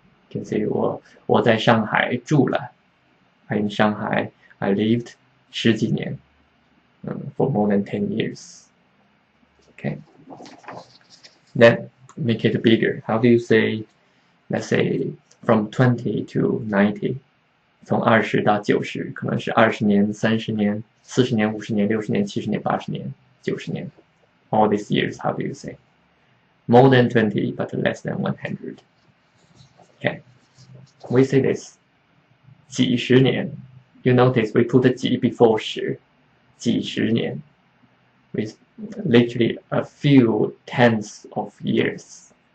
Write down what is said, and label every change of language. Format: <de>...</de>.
<en>You can say</en> <zh>我在上海住了.</zh> <en>I'm in Shanghai. I lived</en> <zh>十几年.</zh> <en>For more than 10 years. Okay. Then make it bigger. How do you say, let's say, from 20 to 90?</en> <zh>从20到90, 可能是20年, 30年, 40年, 50年, 60年, 70年, 80年, 90年.</zh> <en>All these years, how do you say? More than 20, but less than 100. Okay. We say this.</en> <zh>几十年.</zh> <en>You notice we put a 几 before 十.</en> <zh>几十年.</zh> <en>With literally a few tens of years.</en>